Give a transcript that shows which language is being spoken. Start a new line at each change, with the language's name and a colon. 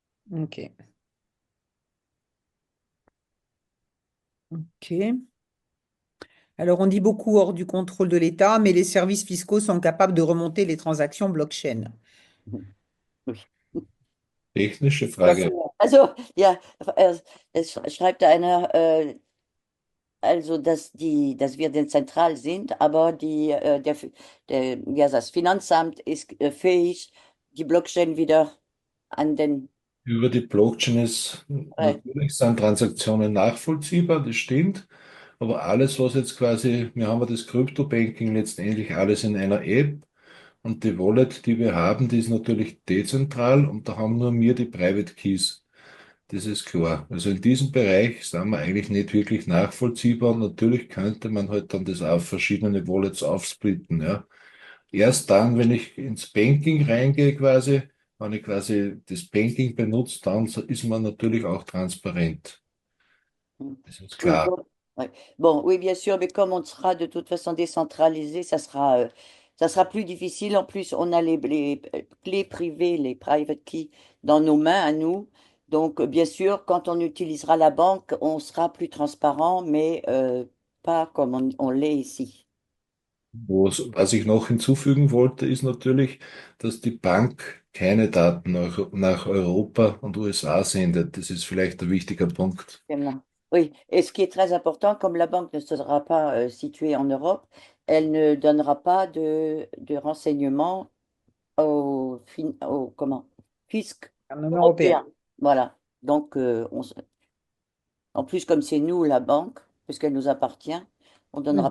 French: Ok. Ok. Alors, on dit beaucoup hors du contrôle de l'État, mais les services fiscaux sont capables de remonter les transactions blockchain. Oui.
German: Technische
French: Ça,
German: Frage. Also, ja, es schreibt einer, Also, dass wir dezentral sind, aber ja, das Finanzamt ist fähig, die Blockchain wieder an den, Über die Blockchain ist äh, natürlich sind Transaktionen nachvollziehbar, das stimmt. Aber alles, was jetzt quasi, wir haben ja das Krypto-Banking letztendlich alles in einer App und die Wallet, die wir haben, die ist natürlich dezentral und da haben nur wir die Private Keys. Das ist klar. Also in diesem Bereich sind wir eigentlich nicht wirklich nachvollziehbar und natürlich könnte man halt dann das auf verschiedene Wallets aufsplitten, ja. Erst dann, wenn ich ins Banking reingehe quasi, wenn ich quasi das Banking benutze, dann ist man natürlich auch transparent. Das ist
French: oui,
German: klar.
French: bon, ouais. Bon, oui, bien sûr, mais comme on sera de toute façon décentralisé, ça sera plus difficile. En plus, on a les clés privées, les private keys dans nos mains à nous. Donc, bien sûr, quand on utilisera la banque, on sera plus transparent, mais pas comme on l'est ici.
German: Was ich noch hinzufügen wollte, ist natürlich, dass die Bank keine Daten nach Europa und USA sendet. Das ist vielleicht ein wichtiger Punkt.
French: Exactement. Oui, et ce qui est très important, comme la banque ne sera pas située en Europe, elle ne donnera pas de renseignements au comment, fisc En Union européenne. européen. Voilà. Donc, en plus, comme c'est nous la banque, puisqu'elle nous appartient, on ne donnera